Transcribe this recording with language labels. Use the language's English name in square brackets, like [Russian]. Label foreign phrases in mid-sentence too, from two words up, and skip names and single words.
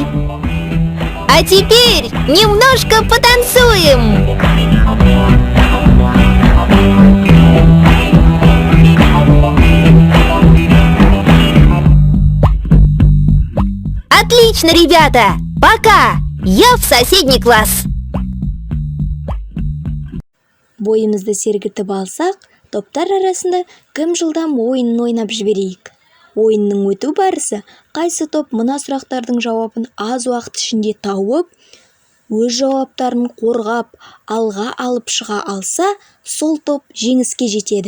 [Russian] А теперь немножко потанцуем. Отлично, ребята! Пока! Я в соседний класс. [Kazakh] Бойымызды сергітіп алсақ, топтар арасында кім жылдам ойынын ойнап жіберейік. Ойынның өту барысы қайсы топ мына сұрақтардың жауабын аз уақыт ішінде тауып, өз жауаптарын қорғап, алға алып шыға алса, сол топ жеңіске жетеді.